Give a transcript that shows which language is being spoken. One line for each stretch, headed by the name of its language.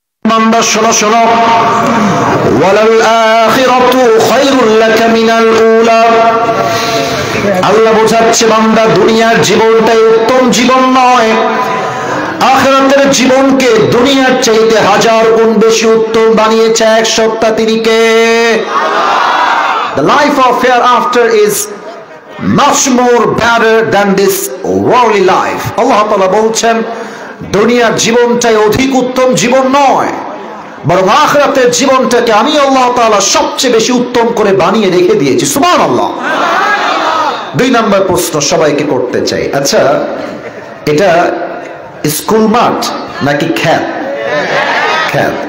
Bangla: বান্দা শোনো শোনো,
Arabic: ওয়ালাল আখিরাতু খায়রুল লাকা মিনাল উলা।
Bangla: আল্লাহ বোঝাচ্ছে বান্দা, দুনিয়ার জীবনটাই উত্তম জীবন নয়, আখিরাতের জীবনকে দুনিয়ার চাইতে হাজার গুণ বেশি উত্তম বানিয়েছে এক সত্তা, তিনি কে?
English: The life of hereafter is much more better than this worldly life.
Bangla: আল্লাহ তাআলা বলছেন, দুনিয়ার জীবনটাই অধিক উত্তম জীবন নয়, বরং আখিরাতের জীবনটাকে আমি আল্লাহ তাআলা সবচেয়ে বেশি উত্তম করে বানিয়ে রেখে দিয়েছি। সুবহানাল্লাহ। 2 নম্বর প্রশ্ন সবাইকে করতে চাই, আচ্ছা এটা স্কুল মাঠ নাকি খ্যাত? খ্যাত।